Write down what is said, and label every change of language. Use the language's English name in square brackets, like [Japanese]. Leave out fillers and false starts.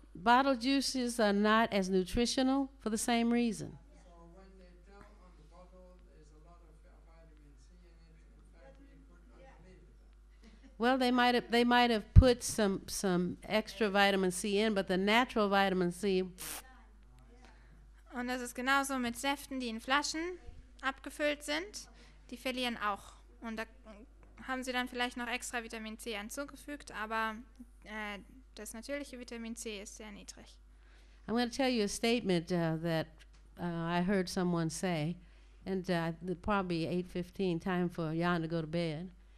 [English] Bottled juices are not as nutritional for the same reason. So when they tell on the bottle there's a lot of vitamin C in it, in fact you could not believe it. Well, they might have put some extra vitamin C in, but the natural vitamin C, [German] Und das ist genauso mit Säften, die in Flaschen abgefüllt sind. Die verlieren auch. Und da haben sie dann vielleicht noch extra Vitamin C hinzugefügt, aber das natürliche Vitamin C ist sehr niedrig. [English] I'm going to tell you a statement that I heard someone say, and probably 8:15, time for Jan to go to bed.